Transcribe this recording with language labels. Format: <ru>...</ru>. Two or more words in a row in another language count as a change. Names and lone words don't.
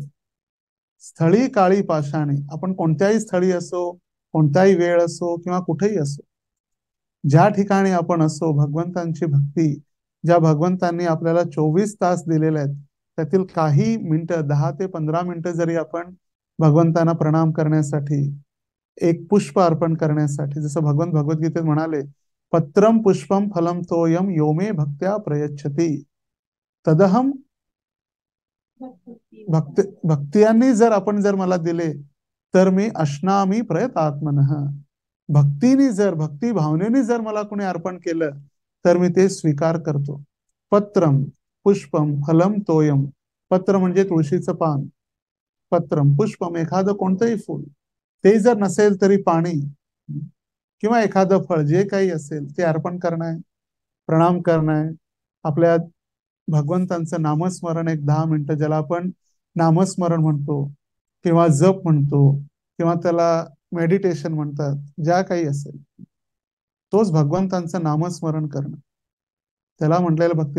<mr>स्थळी काळी पाषाणी, आपण कोणत्याही स्थळी असो, कोणताही वेळ असो किंवा कुठेही असो, ज्या ठिकाणी आपण असो, भगवंतांची भक्ती, ज्या भगवंतांनी आपल्याला 24 तास दिलेले आहेत, त्यातील काही मिनिटं, 10 ते 15 मिनिटं जरी आपण भगवंतांना प्रणाम करण्यासाठी, एक पुष्प अर्पण करण्यासाठी, जसं भगवंत भगवद्गीतेत म्हणाले,</mr> <sa>पत्रम पुष्पम फलम तोयम योमे भक्त्या प्रयच्छती तदहम</sa> <mr>भक्तियांनी जर मला दिले तर मी</mr> <sa>अश्नामी प्रयतात्मनः.</sa> <mr>भक्तीने जर, भक्ती भावनेने जर मला कोणी अर्पण केलं तर मी ते स्वीकार करतो.</mr> <sa>पत्रम पुष्पम फलम तोयम.</sa> <mr>पत्र म्हणजे तुळशीचं पान,</mr> <sa>पत्रम पुष्पम</sa> <mr>एखादं कोणतंही फुल, ते जर नसेल तरी पाणी किंवा एखादं फळ, जे काही असेल ते अर्पण करणं आहे, प्रणाम करणं आहे. आपल्या भगवंतांचं नामस्मरण एक 10 मिनिटं, ज्याला आपण नामस्मरण म्हणतो किंवा जप म्हणतो किंवा त्याला मेडिटेशन म्हणतात, ज्या काही असेल, तोच भगवंतांचं नामस्मरण करणं, त्याला म्हटलेलं भक्ती.</mr>